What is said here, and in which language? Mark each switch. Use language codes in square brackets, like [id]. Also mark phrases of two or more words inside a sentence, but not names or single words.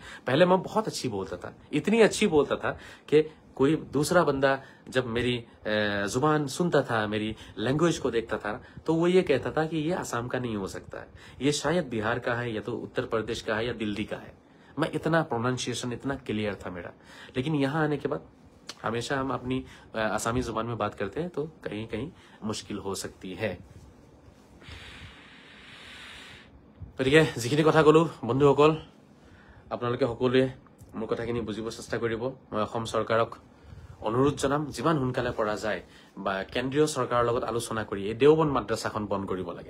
[hi] पहले मैं बहुत अच्छी बोलता था, इतनी अच्छी बोलता था कि कोई दूसरा बंदा जब मेरी जुबान सुनता था, मेरी लैंग्वेज को देखता था, तो वो ये कहता था कि ये आसाम का नहीं हो सकता है, ये शायद बिहार का है, या तो उत्तर प्रदेश का है, या दिल्ली का है। मैं इतना प्रोनाउंसिएशन इतना क्लियर था मेरा। लेकिन यहाँ आने के बाद हमेशा हम अपनी आसामी जुबान में बात करते हैं, तो कहीं कहीं मुश्किल हो सकती है। [as] গতিকে যিখিনি কথা কলো বন্ধুসকল, আপোনালোকে সকলোৱে মোৰ কথাখিনি বুজিব চেষ্টা কৰিব। মই অসম চৰকাৰক অনুৰোধ জনাম, যিমান সোনকালে পৰা যায় বা কেন্দ্ৰীয় চৰকাৰৰ লগত আলোচনা কৰি এই দেওবন্দ মাদ্ৰাছাখন বন্ধ কৰিব লাগে।